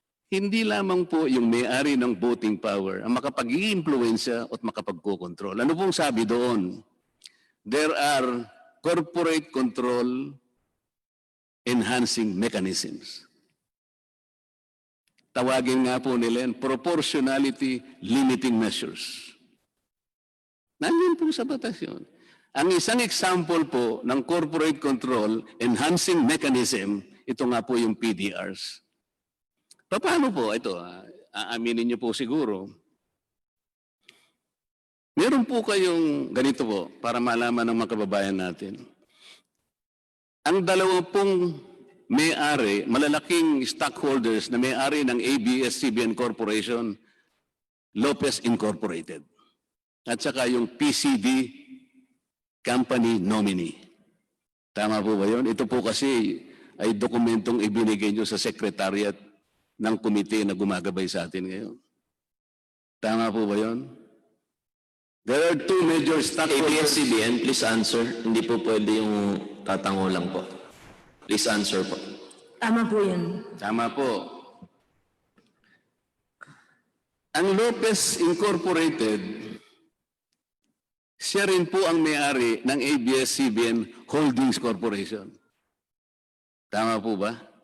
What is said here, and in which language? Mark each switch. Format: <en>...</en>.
<tl>Hindi lamang po yung may-ari ng voting power ang makapag-i-influensya at makapagkokontrol. Ano pong sabi doon?</tl> <en>There are corporate control enhancing mechanisms.</en> <tl>Tawagin nga po nila yan,</tl> <en>proportionality limiting measures.</en> <tl>Nandun po sa batas yun. Ang isang example po ng corporate control enhancing mechanism, ito nga po yung PDRs. Paano po? Ito, aaminin niyo po siguro. Meron po kayong ganito po, para malaman ng mga kababayan natin. Ang dalawa pong may-ari, malalaking stockholders na may-ari ng ABS-CBN Corporation, Lopez Incorporated. At saka yung PCD company nominee. Tama po ba yun? Ito po kasi ay dokumentong ibinigay nyo sa secretariat ng komite na gumagabay sa atin ngayon. Tama po ba yun?</tl> <en>There are two major stockholders.</en> <tl>ABS-CBN,</tl> <en>please answer.</en> <tl>Hindi po pwede yung tatango lang po.</tl> <en>Please answer</en> <tl>po. Tama po yun. Tama po. Ang Lopez Incorporated, siya rin po ang may-ari ng ABS-CBN Holdings Corporation. Tama po ba?</tl>